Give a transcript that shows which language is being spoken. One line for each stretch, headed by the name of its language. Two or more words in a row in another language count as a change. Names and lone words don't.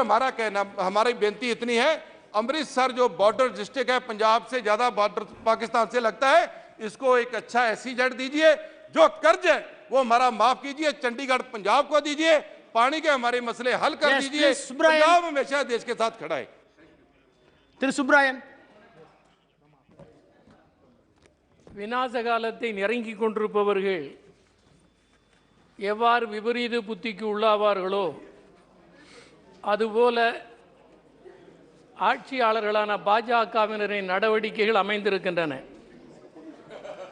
Hindi: हमारा कहना, हमारी बेनती इतनी है, अमृतसर जो
English: border district
Hindi: है, पंजाब से ज्यादा बॉर्डर पाकिस्तान से लगता है, इसको एक अच्छा एसईजेड दीजिए, जो कर्ज है वो हमारा माफ कीजिए, चंडीगढ़ पंजाब को दीजिए, पानी के हमारे मसले हल कर दीजिए। पंजाब हमेशा देश के साथ खड़ा है। सुब्रायन,
Tamil: விநாச காலத்தை நெருங்கிக் கொண்டிருப்பவர்கள் எவ்வாறு விபரீத புத்திக்கு உள்ளாவார்களோ அதுபோல ஆட்சியாளர்களான பாஜகவினரின் நடவடிக்கைகள் அமைந்திருக்கின்றன.